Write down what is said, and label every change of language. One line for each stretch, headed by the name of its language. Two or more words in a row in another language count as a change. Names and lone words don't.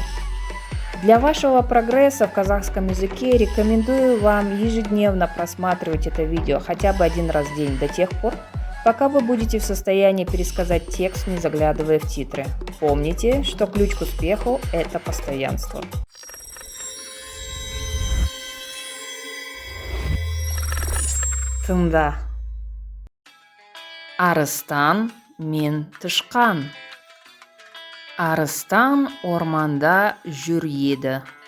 Russian: Для вашего прогресса в казахском языке рекомендую вам ежедневно просматривать это видео хотя бы один раз в день до тех пор, пока вы будете в состоянии пересказать текст, не заглядывая в титры. Помните, что ключ к успеху – это постоянство.
Kazakh: Тында. Арыстан мен тышқан. Арыстан орманда жүр еді.